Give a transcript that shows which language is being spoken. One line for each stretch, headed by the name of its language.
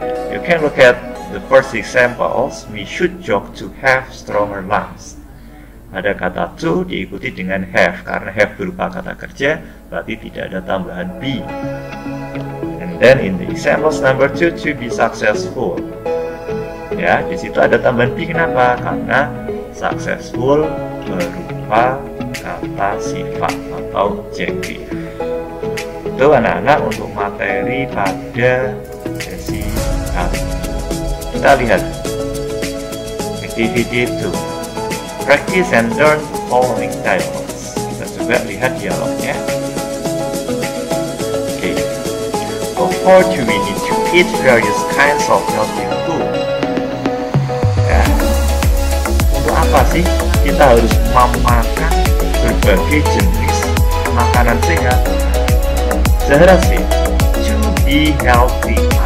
English: You can look at the first examples. We should jog to have stronger lungs.
Indonesian: Ada kata to diikuti dengan have, karena have berupa kata kerja, berarti tidak ada tambahan be.
English: And then in the examples number 2, to be successful.
Indonesian: Ya, di situ ada tambahan be. Kenapa? Karena successful berupa kata sifat atau adjektif. Itu anak-anak untuk materi pada sesi kali ini. Kita lihat activity 2.
English: Practice and learn following dialogues.
Indonesian: Kita coba lihat dialognya.
English: For to we need to eat various kinds of healthy food.
Indonesian: Ya. Untuk apa sih kita harus memakan berbagai jenis makanan sehat?
English: Zahra said, to be healthy.